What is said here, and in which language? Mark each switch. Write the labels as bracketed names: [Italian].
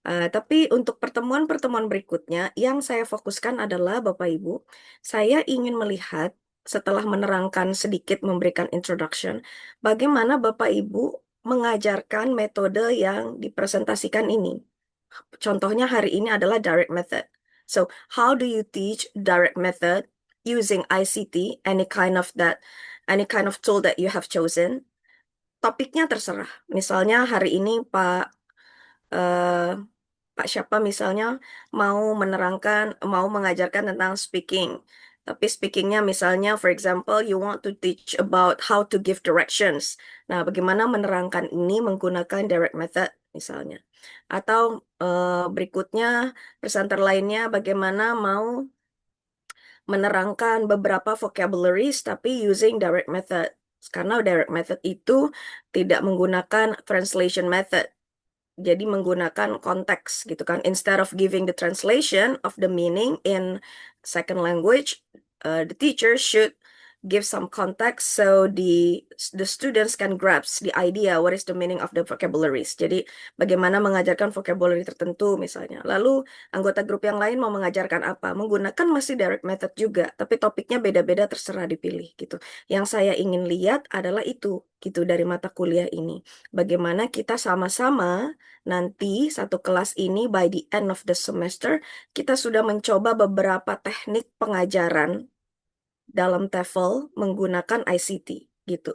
[Indonesian] Tapi untuk pertemuan-pertemuan berikutnya, yang saya fokuskan adalah Bapak Ibu, saya ingin melihat setelah menerangkan sedikit, memberikan introduction, bagaimana Bapak Ibu mengajarkan metode yang dipresentasikan ini. Contohnya hari ini adalah direct method. [English] So, how do you teach direct method using ICT, any kind of tool that you have chosen? [Indonesian] Topiknya terserah. Misalnya hari ini Pak siapa misalnya mau mengajarkan tentang speaking. Tapi speakingnya misalnya, [English] for example, you want to teach about how to give directions. [Indonesian] Nah, bagaimana menerangkan ini menggunakan direct method misalnya. Atau berikutnya, presenter lainnya bagaimana mau menerangkan beberapa vocabularies tapi [English] using [Indonesian] direct method. Karena direct method itu tidak menggunakan translation method. Jadi menggunakan konteks gitu kan. [English] Instead of giving the translation of the meaning in second language, the teacher should give some context so the students can grasp the idea what is the meaning of the vocabularies. [Indonesian] Jadi bagaimana mengajarkan vocabulary tertentu misalnya. Lalu anggota grup yang lain mau mengajarkan apa? Menggunakan masih direct method juga, tapi topiknya beda-beda, terserah dipilih gitu. Yang saya ingin lihat adalah itu gitu dari mata kuliah ini. Bagaimana kita sama-sama nanti satu kelas ini [English] by the end of the semester [Indonesian] kita sudah mencoba beberapa teknik pengajaran dalam TEFL menggunakan ICT gitu.